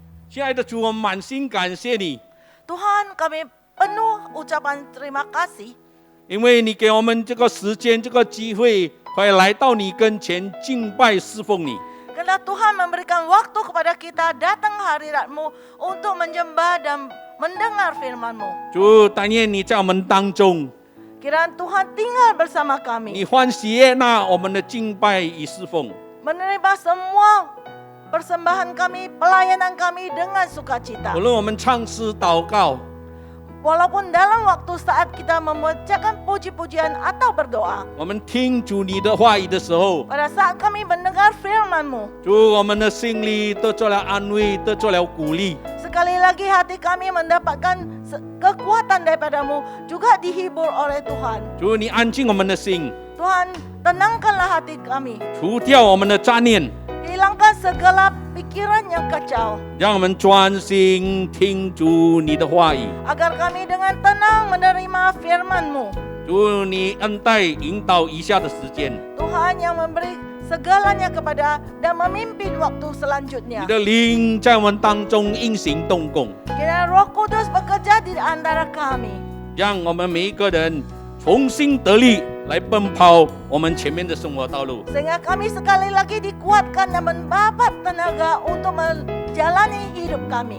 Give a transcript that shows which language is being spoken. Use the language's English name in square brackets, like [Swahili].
[Chinese] 亲爱的主，我们满心感谢你， [Indonesian] Tuhan, kami penuh ucapan terima kasih [Chinese] 因为你给我们这个时间、这个机会，可以来到你跟前敬拜侍奉你。 [Indonesian] karena Tuhan memberikan waktu kepada kita datang hadirat-Mu untuk menyembah dan mendengar firman-Mu. [Chinese] 主，但愿你在我们当中， [Indonesian] Kiranya Tuhan tinggal bersama [Chinese] 你 [Indonesian] kami, [Chinese] 欢喜悦纳我们的敬拜与侍奉。 [Indonesian] menerima semua persembahan kami, pelayanan kami dengan sukacita. [Chinese] 无论我们唱诗、祷告， [Indonesian] Walaupun dalam waktu saat kita membacakan puji-pujian atau berdoa, [Chinese] 我们听主你的话语的时候， [Indonesian] pada saat kami mendengar firman-Mu, [Chinese] 主，我们的心里得着了安慰，得着了鼓励。 [Indonesian] sekali lagi hati kami mendapatkan kekuatan daripada-Mu, juga dihibur oleh Tuhan. [Chinese] 主，你安静我们的心， [Indonesian] Tuhan, tenangkanlah hati kami, [Chinese] 除掉我们的杂念， [Indonesian] hilangkan segala pikiran yang kacau, [Chinese] 让我们专心听主你的话语。 [Indonesian] agar kami dengan tenang menerima firman-Mu. [Chinese] 主，你恩待引导以下的时间， [Indonesian] Tuhan yang memberi segalanya kepada dan memimpin waktu [Chinese] 你 [Indonesian] selanjutnya. [Chinese] 的灵在我们当中运行动工， [Indonesian] Kiranya Roh Kudus bekerja di antara kami, [Chinese] 让我们每一个人重新得力，来奔跑我们前面的生活道路。 [Indonesian] sehingga kami sekali lagi dikuatkan dan mendapat tenaga untuk menjalani hidup kami.